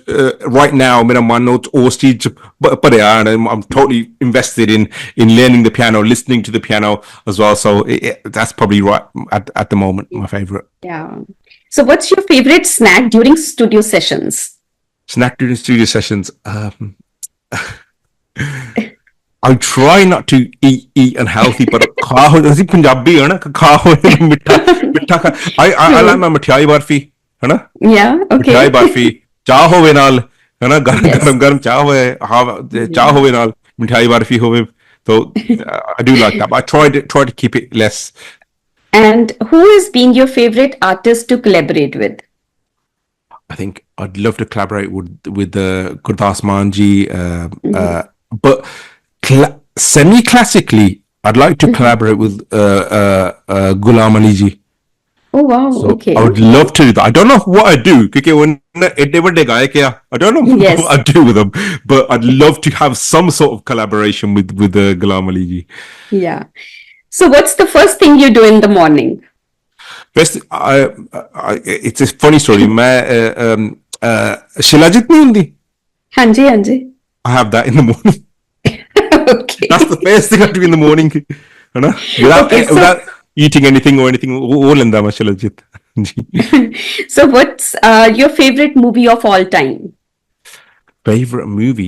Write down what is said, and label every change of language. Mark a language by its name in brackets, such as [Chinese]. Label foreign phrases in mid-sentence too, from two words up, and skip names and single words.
[English] Right now, I'm totally invested in learning the piano, listening to the piano as well. So that's probably right at the moment my favorite. Yeah. So what's your favorite snack during studio sessions? Snack during studio sessions. I try not to eat unhealthy, but [Punjabi] ਅਸੀਂ ਪੰਜਾਬੀ ਹੈ ਨਾ, ਮਿੱਠਾ [English] I like my [Punjabi] ਮਠਿਆਈ ਬਰਫੀ, ਹੈ ਨਾ. [English] Yeah, okay. [Punjabi] ਮਠਿਆਈ ਬਰਫੀ, ਚਾਹ ਹੋਵੇ ਨਾਲ, ਹੈ ਨਾ, ਗਰਮ ਚਾਹ ਹੋਵੇ, ਚਾਹ ਹੋਵੇ ਨਾਲ ਮਠਿਆਈ ਬਰਫੀ ਹੋਵੇ. [English] So I do like that, but I try to keep it less. And who has been your favorite artist to collaborate with? I think I'd love to collaborate with Gurdas Maan ji, but semi-classically, I'd like to collaborate with Ghulam Ali ji. Oh wow! So okay. I would love to do that. I don't know what I'd do because when I don't know what I'd do with them, but I'd love to have some sort of collaboration with Ghulam Ali ji. Yeah. So what's the first thing you do in the morning? First, it's a funny story. [Punjabi] ਸ਼ਿਲਾਜੀਤ ਨਹੀਂ ਹੁੰਦੀ? Hanji. [English] I have that in the morning. Okay. That's the first thing I do in the morning. Without eating anything or anything. So what's your favorite movie of all time? Favorite movie?